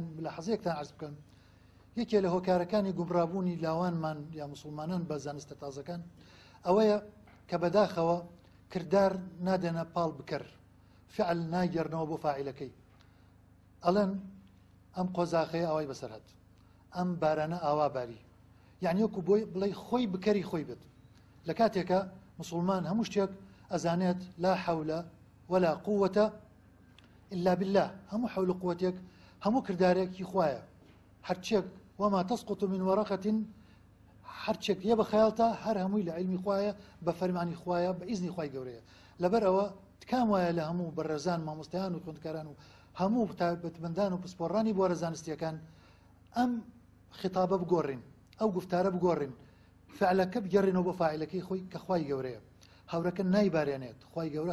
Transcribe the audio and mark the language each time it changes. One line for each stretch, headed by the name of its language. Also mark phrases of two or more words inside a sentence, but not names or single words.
Central Kurdish: لە حەزەیەکتان عەرز بکەم یەکێ لە هۆکارەکانی گومڕابوونی لاوانمان یا موسڵمانان بە زانستە تازەکان ئەوەیە کە بەداخەوە کردار نادێنە پاڵ بکەر فعل ناگەڕنەوە بۆ فاعیلەکەی ئەڵێن ئەم قۆزاخەیە ئەوای بەسەر هات ئەم بارانە ئاوا باری یعنی وەکو بۆی بڵێ خۆی بکەری خۆی بێت لە کاتێکە مسلمان هەموو شتێک ئەزانێت
Arabic: لا حەولە ولا قووەتە إلا بالله
Central Kurdish: هەموو حەول و قووەتێک هەموو کردارێکی خوایە هەرچێک
Arabic: وما تسقط من ورقة
Central Kurdish: هەرچێک لێ بە خەیاڵتە هەر هەمووی لە عیلمی خوایە بە فەرمانی خوایە بە ئیزنی خوای گەورەیە لەبەر ئەوە تکام وایە لە هەموو بەڕێزان مامۆستایان و خوێندکاران و هەموو تایبەتمەندان و پسپۆڕانی بۆرە زانستیەکان ئەم خطابە بگۆڕین ئەو گفتارە بگۆڕین فعلەکە بگەڕێنەوە بۆ فاعیلەکەی خۆی کە خوای گەورەیە هەورەکە نایبارێنێت خوای گەورە